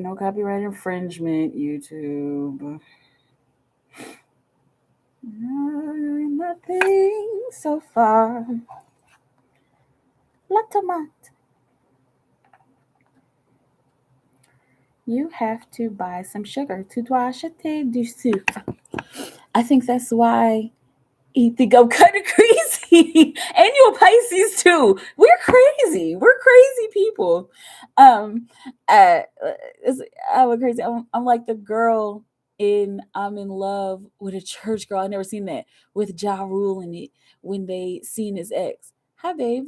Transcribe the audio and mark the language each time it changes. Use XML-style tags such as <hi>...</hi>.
<en>No copyright infringement, YouTube. Nothing so far.</en> <fr>La tomate.</fr> <en>You have to buy some sugar.</en> <fr>Tu dois acheter du sucre.</fr> <en>I think that's why you think I'm kind of crazy. And you're Pisces too. We're crazy. We're crazy people. Um, uh, I'm crazy. I'm like the girl in I'm in love with a church girl. I never seen that with Ja Rule in it when they seen his ex. Hi, babe.</en>